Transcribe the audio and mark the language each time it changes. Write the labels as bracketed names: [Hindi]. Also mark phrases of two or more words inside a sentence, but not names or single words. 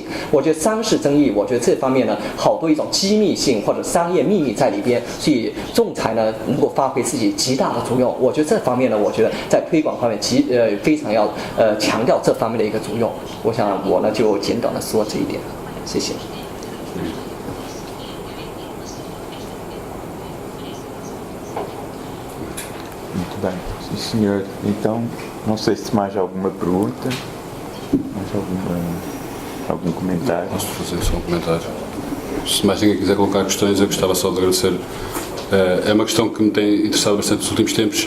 [Chinese] 我觉得商事争议，我觉得这方面呢，好多一种机密性或者商业秘密在里边，所以仲裁呢能够发挥自己极大的作用。我觉得这方面呢，我觉得在推广方面非常要强调这方面的一个作用。我想我呢就简短的说这一点，谢谢。 [Portuguese] Muito bem. Sim, senhor. Então, não sei se mais alguma pergunta, mais algum comentário. Posso fazer só um comentário? Se mais ninguém quiser colocar questões, eu gostava só de agradecer É uma questão que me tem interessado bastante nos últimos tempos.